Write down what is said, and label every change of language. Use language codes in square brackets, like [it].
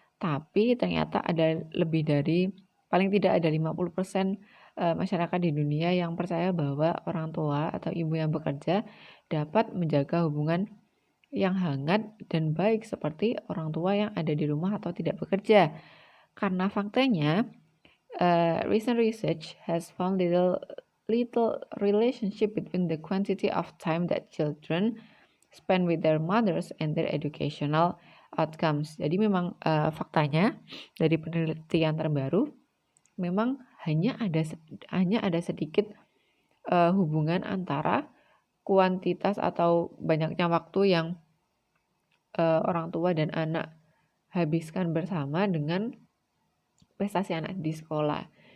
[id] Tapi ternyata ada lebih dari, paling tidak ada 50% masyarakat di dunia yang percaya bahwa orang tua atau ibu yang bekerja dapat menjaga hubungan yang hangat dan baik seperti orang tua yang ada di rumah atau tidak bekerja. Karena faktanya, [en] recent research has found little relationship between the quantity of time that children spend with their mothers and their educational outcomes. [id] Jadi memang faktanya dari penelitian terbaru memang hanya ada sedikit hubungan antara kuantitas atau banyaknya waktu yang orang tua dan anak habiskan bersama dengan prestasi anak di sekolah.